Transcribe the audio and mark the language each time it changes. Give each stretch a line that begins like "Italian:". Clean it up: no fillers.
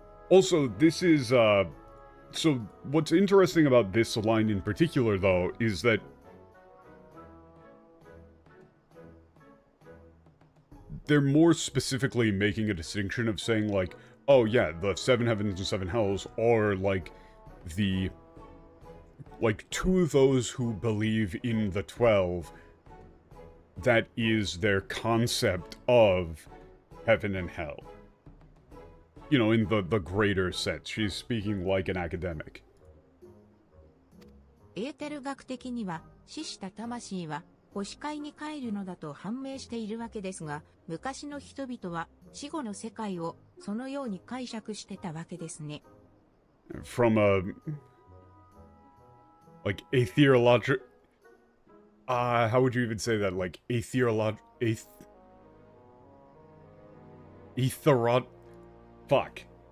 English: Also, this is, so what's interesting about this line in particular, though, is that they're more specifically making a distinction of saying, like, oh yeah, the 7 heavens and 7 hells are, like, the, like, to those who believe in the 12, that is their concept of heaven and hell. You know, in the greater sense. She's speaking like an academic.
Japanese: エーテル学的には死した魂は星界に帰るのだと判明しているわけですが、昔の人々は死後の世界をそのように解釈してたわけですね。
English: From a, like, a theological, how would you even say that? Like, a theological, fuck.